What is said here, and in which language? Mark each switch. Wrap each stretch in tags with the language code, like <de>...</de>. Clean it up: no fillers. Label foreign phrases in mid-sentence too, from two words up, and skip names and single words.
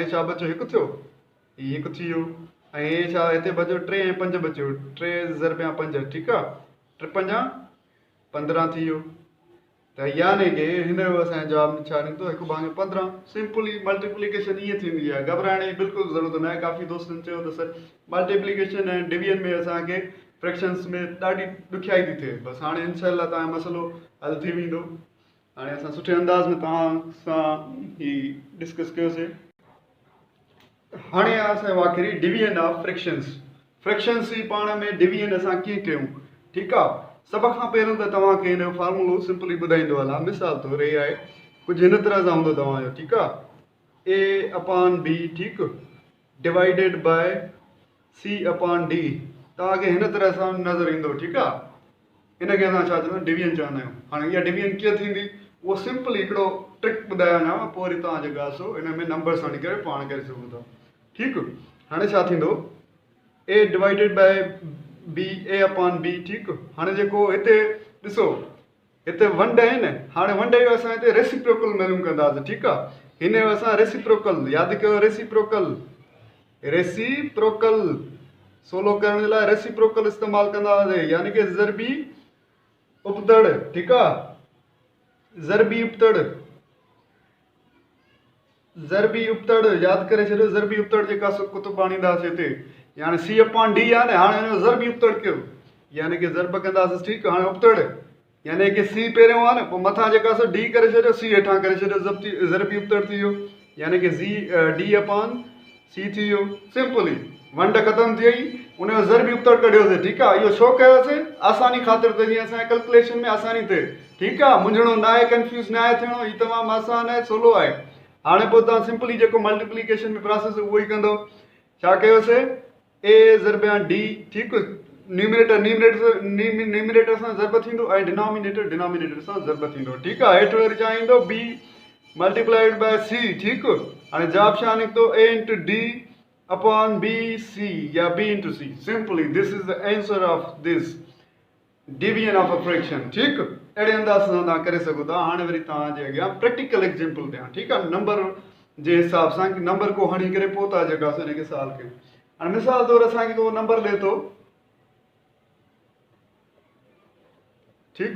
<sd>छा बचियो 1 थियो हीअ 1 थी वियो ऐं हे छा हिते बचियो 3 ऐं 5 बचियो 3 ज़रबिया 5 ठीकु आहे 3 5 15 थी वियो त यानी कि हिन जो असांजो जवाबु छा निकितो 1 भाङे 15</sd> <en>simply multiplication</en> <sd>ईअं थींदी आहे घबराइण जी बिल्कुलु ज़रूरत न आहे काफ़ी दोस्तनि चयो त सर मल्टीप्लिकेशन ऐं डिवीजन में असांखे फ्रैक्शन्स में ॾाढी ॾुखियाई थी थिए बसि हाणे इनशाला तव्हांजो मसइलो हल थी वेंदो हाणे असां सुठे अंदाज़ में तव्हां सां हीअ डिस्कस कयोसीं हाणे आहे असांजो आख़िरी</sd> <en>division of fractions</en> <sd>जी पाण में डिवीजन असां कीअं कयूं ठीकु आहे सभ खां पहिरियों त तव्हांखे हिन जो फॉर्मूलो सिंपली ॿुधाईंदो हलां मिसाल तौरु हे आहे कुझु हिन तरह सां हूंदो तव्हांजो ठीकु आहे</sd> <en>A upon B</en> <sd>ठीकु</sd> <en>divided by C upon D</en> <sd>तव्हांखे हिन तरह सां नज़र ईंदो ठीकु आहे हिनखे असां छा चवंदा आहियूं डिवीजन चवंदा आहियूं हाणे इहा डिवीजन कीअं थींदी उहो सिंपल हिकिड़ो ट्रिक ॿुधायो वञांव पोइ वरी तव्हां जेका सो हिन में नंबर्स हणी करे पाण करे सघो था ठीकु हाणे छा थींदो</sd> <en>A divided by B A upon B</en> <sd>ठीकु हाणे जेको हिते ॾिसो हिते वंड आहे न हाणे वंड जो असां हिते रेसिप्रोकल मालूम कंदासीं ठीकु आहे हिन जो असां रेसिप्रोकल यादि कयो रेसिप्रोकल सोलो करण जे लाइ रेसिप्रोकल इस्तेमालु कंदा हुआसीं यानी कि ज़रबी उपतड़,</sd> <ur>ٹھیک ہے.</ur> <sd>ज़रबी उपतड़, ज़रबी उपतड़ याद करे छो। ज़रबी उपतड़ जेका कुतुब आणींदासीं हिते, यानी</sd> <en>C upon D</en> <sd>आहे न, हाणे हिन ज़रबी उपतड़ कयो, यानी कि ज़रब कंदासीं, ठीकु। हाणे उपतड़ यानी कि C पहिरियों आहे न, पोइ मथां जेका D करे छॾियो, C हेठां करे छॾियो, ज़रबी उपतड़ थी वियो, यानी कि</sd> <en>D upon C</en> <sd>थी वियो। सिंपल ई वंड ख़तमु थी वई, उनजो ज़रबी उपतड़ कढियोसीं, ठीकु आहे। इहो छो कयोसीं? आसानी ख़ातिर, त जीअं असांजे कैलकुलेशन में आसानी थिए, ठीकु आहे। मुंझणो न आहे, कंफ्यूज़ न आहे थियणो, हीउ तमामु आसान आहे, सवलो आहे। हाणे पोइ तव्हां सिंपली जेको मल्टीप्लिकेशन में प्रोसेस उहो ई कंदो। छा कयोसीं? A ज़रबिया D, ठीकु। न्यूमरेटर सां ज़रब थींदो ऐं डिनोमिनेटर सां ज़रब थींदो, ठीकु आहे। हेठि वरी छा ईंदो?</sd> <en>B multiplied by C,</en> <sd>ठीकु। हाणे जवाब छा निकितो?</sd> <en>A into D upon BC</en> <sd>या</sd> <en>B into C. simply this is the answer of this division of a fraction,</en> <sd>ठीकु। अहिड़े अंदाज़ सां तव्हां करे सघो था। हाणे वरी तव्हांजे अॻियां</sd> <en>practical example</en> <sd>ॾियां, ठीकु आहे। नंबर जे हिसाब सां कि नंबर को हणी करे पोइ था जेका असां हिनखे सॉल्व कयूं। हाणे मिसाल तौरु असांखे को नंबर ॾिए थो, ठीकु।</sd>